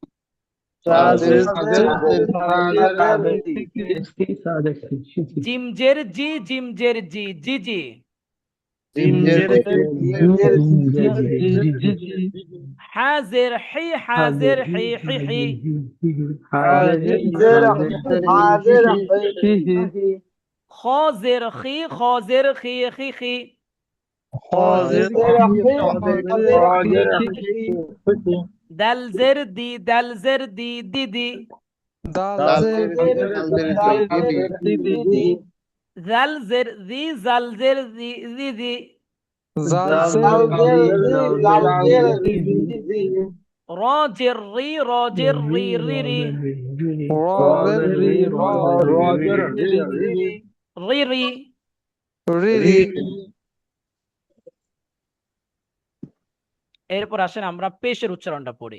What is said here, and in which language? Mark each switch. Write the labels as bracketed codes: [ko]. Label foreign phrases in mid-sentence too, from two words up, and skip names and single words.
[bn] জিমজের জি, জিমজের জি, জিজি। হাজের হি, হাজের হি, হি হি। খজের খি, খজের খি, খি খি। দালজের দি, দালজের দি, দিদি। জালজের দি, জালজের দি, দিদি। রজের রি, রজের রি, রিরি। রিরি। এরপর আসেন আমরা পেশের উচ্চারণটা পড়ি।